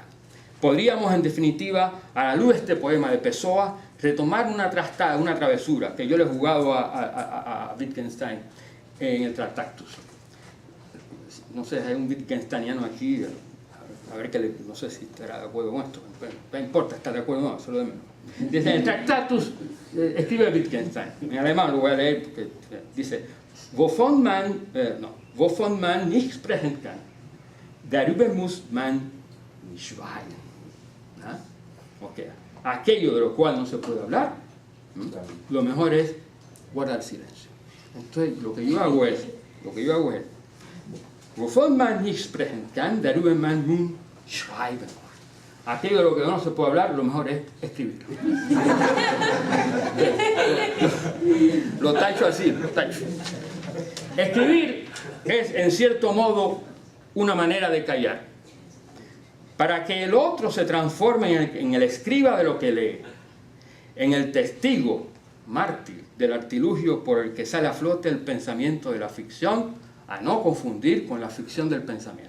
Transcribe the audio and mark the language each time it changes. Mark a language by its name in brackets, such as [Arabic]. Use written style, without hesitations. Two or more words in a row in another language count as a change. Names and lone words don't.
[Spanish] Podríamos, en definitiva, a la luz de este poema de Pessoa, retomar una trastada, una travesura que yo le he jugado a Wittgenstein en el Tractatus. No sé, hay un Wittgensteiniano aquí, a ver que no sé si estará de acuerdo con esto, no importa, está de acuerdo o no, solo de menos. Dice, en el Tractatus escribe Wittgenstein, en alemán lo voy a leer, porque dice, [German] wovon man nicht sprechen kann, darüber muss man schweigen. Okay. [Spanish] Aquello de lo cual no se puede hablar, lo mejor es guardar silencio. Entonces, lo que yo hago es, [German] wovon man nicht sprechen kann, darüber man muss schreiben. [Spanish] Aquello de lo que no se puede hablar, lo mejor es escribirlo. Lo tacho así, lo tacho. Escribir es, en cierto modo, una manera de callar, para que el otro se transforme en el escriba de lo que lee, en el testigo, mártir, del artilugio por el que sale a flote el pensamiento de la ficción, a no confundir con la ficción del pensamiento.